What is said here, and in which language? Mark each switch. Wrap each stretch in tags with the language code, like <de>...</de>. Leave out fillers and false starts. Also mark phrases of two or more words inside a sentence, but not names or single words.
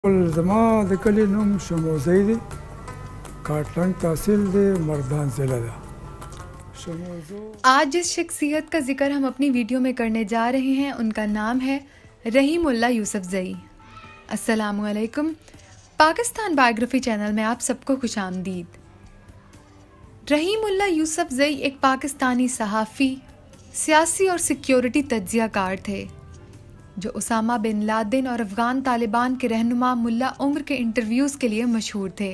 <ps>زما د کلي نوم شموزی دی کاټلنګ تحصیل دی مردان ضلع ده</ps> <ur>آج جس شخصیت کا ذکر ہم اپنی ویڈیو میں کرنے جا رہے ہیں ان کا نام ہے رحیم اللہ یوسفزئی. अस्सलामुअलैकुम। پاکستان بائیوگرافی چینل میں آپ سب کو خوش آمدید. رحیم اللہ یوسفزئی ایک پاکستانی صحافی، سیاسی اور سیکیورٹی تجزیہ کار تھے جو اسامہ بن لادن اور افغان طالبان کے رہنما ملا عمر کے انٹرویوز کے لیے مشہور تھے.</ur>